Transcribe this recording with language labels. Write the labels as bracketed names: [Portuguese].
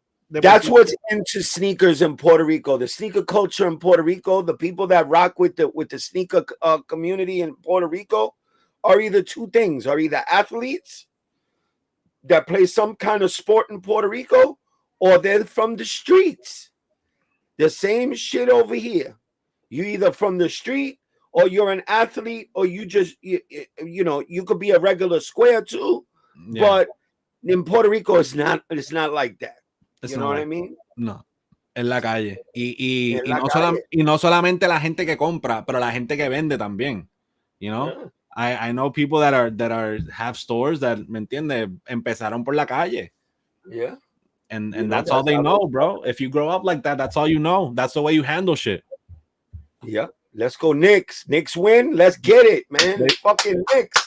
[English] That's what's into sneakers in Puerto Rico. The sneaker culture in Puerto Rico, the people that rock with the sneaker community in Puerto Rico are either two things, are either athletes that play some kind of sport in Puerto Rico, or they're from the streets. The same shit over here. You either from the street, or you're an athlete, or you just you could be a regular square too. Yeah. But in Puerto Rico, it's not like that. You know what I mean? [Spanish] No. En la calle. Y no solamente la gente que compra, pero la gente que vende también. [English] You know? Yeah. I know people that have stores that, [Spanish] ¿me entiende? Empezaron por la calle. [English] Yeah. And that's all they know, bro. If you grow up like that, that's all you know. That's the way you handle shit. Yeah. Let's go Knicks. Knicks win. Let's get it, man. Fucking Knicks.